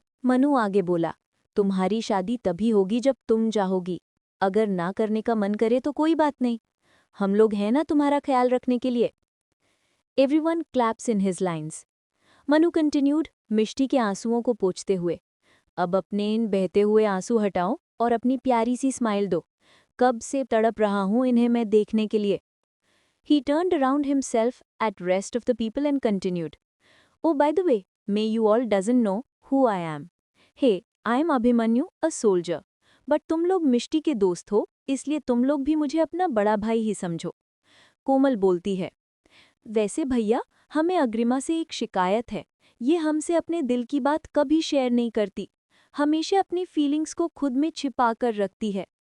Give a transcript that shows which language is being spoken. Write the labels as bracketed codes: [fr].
[hi] मनु आगे बोला, तुम्हारी शादी तभी होगी जब तुम चाहोगी, अगर ना करने का मन करे तो कोई बात नहीं, हम लोग हैं ना तुम्हारा ख्याल रखने के लिए। [en] Everyone claps in his lines. [hi] Manu continued, मिष्टी के आंसुओं को पोंछते हुए, अब अपने इन बहते हुए आंसू हटाओ और अपनी प्यारी सी स्माइल दो, कब से तड़प रहा हूं इन्हें मैं देखने के लिए। [en] He turned around himself at rest of the people and continued, Oh, by the way, may you all doesn't know who I am. Hey, I am Abhimanyu, a soldier. [hi] But तुम लोग मिष्टी के दोस्त हो, इसलिए तुम लोग भी मुझे अपना बड़ा भाई ही समझो। कोमल बोलती है, वैसे भैया, हमें अग्रिमा से एक शिकायत है। ये हमसे अपने दिल की बात कभी शेयर नहीं करती, हमेशा अपनी फीलिंग्स को खुद में छिपा कर रखती है।